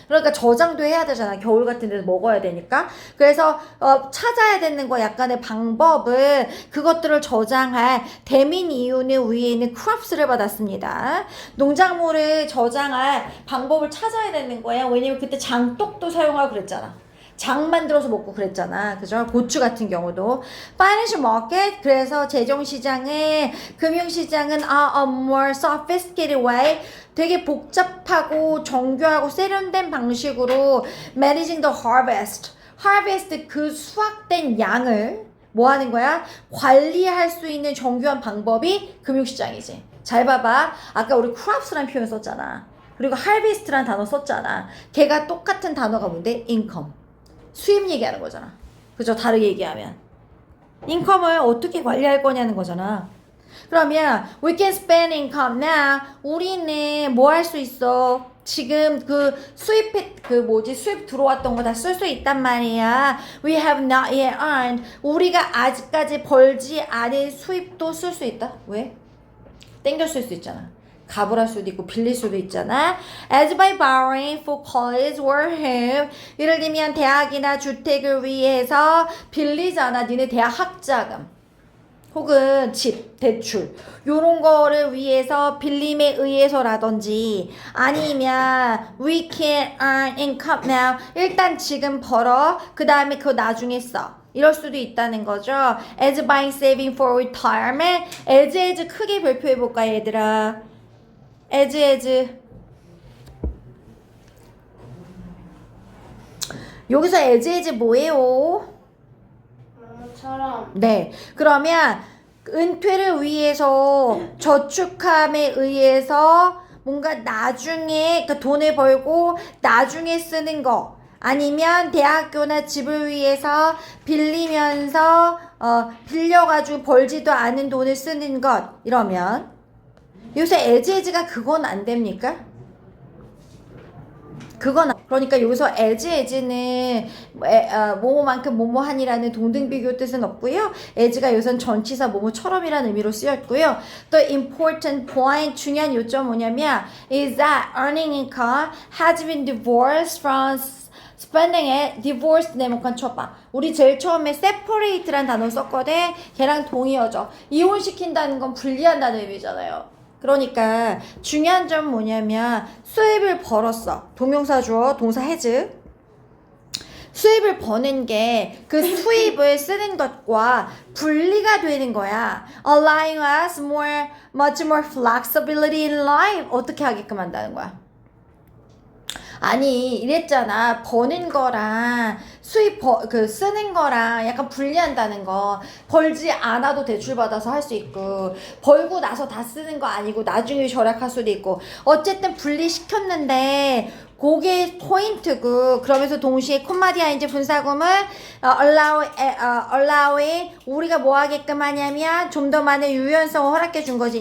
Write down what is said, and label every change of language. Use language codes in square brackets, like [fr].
[ko] 그러니까 저장도 해야 되잖아. 겨울 같은 데서 먹어야 되니까. 그래서 찾아야 되는 거 약간의 방법은 그것들을 저장할 대민 이윤을 위에는 크롭스를 받았습니다. 농작물을 저장할 방법을 찾아야 되는 거야. 왜냐면 그때 장독도 사용하고 그랬잖아. 장 만들어서 먹고 그랬잖아. 그죠? 고추 같은 경우도. [en] Financial market. 그래서 [ko] 재정시장은, 금융시장은 [en] a more sophisticated way. [ko] 되게 복잡하고 정교하고 세련된 방식으로 [en] managing the harvest. [ko] harvest 그 수확된 양을 뭐 하는 거야? 관리할 수 있는 정교한 방법이 금융시장이지. 잘 봐봐. 아까 우리 crops라는 표현 썼잖아. 그리고 harvest라는 단어 썼잖아. 걔가 똑같은 단어가 뭔데? income. 수입 얘기하는 거잖아. 그죠? 다르게 얘기하면. 인컴을 어떻게 관리할 거냐는 거잖아. [en] 그러면 we can spend income now. [ko] 우리는 뭐 할 수 있어? 지금 그 수입 들어왔던 거 다 쓸 수 있단 말이야. [en] We have not yet earned. [ko] 우리가 아직까지 벌지 않은 수입도 쓸 수 있다. 왜? 땡겨 쓸 수 있잖아. 값을 할 수도 있고 빌릴 수도 있잖아. [en] As by borrowing for college or home. [ko] 예를 들면 대학이나 주택을 위해서 빌리잖아. 니네 대학 학자금 혹은 집, 대출 요런 거를 위해서 빌림에 의해서라든지 아니면 [en] we can earn income now. [ko] 일단 지금 벌어. 그 다음에 그거 나중에 써. 이럴 수도 있다는 거죠. [en] As by saving for retirement. [ko] as 크게 발표해볼까 얘들아. as 여기서 as 뭐예요? 처럼. 네. 그러면 은퇴를 위해서 저축함에 의해서 뭔가 나중에 그 돈을 벌고 나중에 쓰는 거 아니면 대학교나 집을 위해서 빌리면서 빌려가지고 벌지도 않은 돈을 쓰는 것 이러면 요새 as가 그건 안 됩니까? 그건 그러니까 여기서 as는 뭐뭐만큼 뭐뭐하니라는 동등비교 뜻은 없고요. as가 여기선 전치사 뭐뭐처럼이라는 의미로 쓰였고요. 또 [en] important point [ko] 중요한 요점 뭐냐면 [en] is that earning income has been divorced from spending it. [ko] divorced 네모칸 쳐봐. 우리 제일 처음에 separate라는 단어 썼거든. 걔랑 동의어죠. 이혼시킨다는 건 분리한다는 의미잖아요. 그러니까 중요한 점 뭐냐면 수입을 벌었어. 동명사 주어 동사 has. 수입을 버는 게 그 수입을 쓰는 것과 분리가 되는 거야. [en] allowing us much more flexibility in life. [ko] 어떻게 하게끔 한다는 거야. 아니 이랬잖아. 버는 거랑 수입 쓰는 거랑 약간 분리한다는 거. 벌지 않아도 대출 받아서 할 수 있고 벌고 나서 다 쓰는 거 아니고 나중에 절약할 수도 있고 어쨌든 분리시켰는데 그게 포인트고 그러면서 동시에 콤마디아인지 분사구문 allowing 우리가 뭐 하게끔 하냐면 좀 더 많은 유연성을 허락해 준 거지.